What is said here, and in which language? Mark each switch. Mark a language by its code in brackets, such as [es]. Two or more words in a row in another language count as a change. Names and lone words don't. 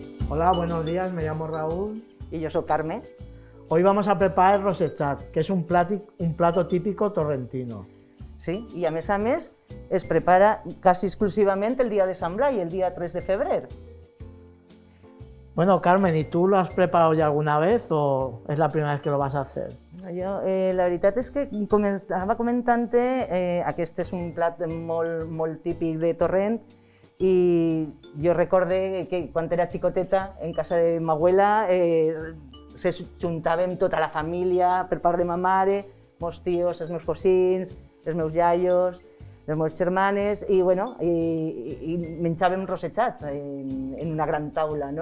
[es] Hola, buenos días, me llamo Raúl. [ca] I jo soc Carme. [es] Hoy vamos a preparar el rosechat, que es un plato típico torrentino. [ca] Sí, i a més es prepara quasi exclusivament el dia de Sant Blai, el dia 3 de febrer. [es] Bueno, Carmen, ¿y tú lo has preparado ya alguna vez o es la primera vez que lo vas a hacer? [ca] Jo, la veritat és que, com estava comentant-te, aquest és un plat molt típic de Torrent i jo recorde que quan era xicoteta en casa de ma abuela se juntàvem tota la família per part de ma mare, meus tios, els meus cosins, els meus iaios, les meves germanes i menjàvem rosejat en una gran taula, no?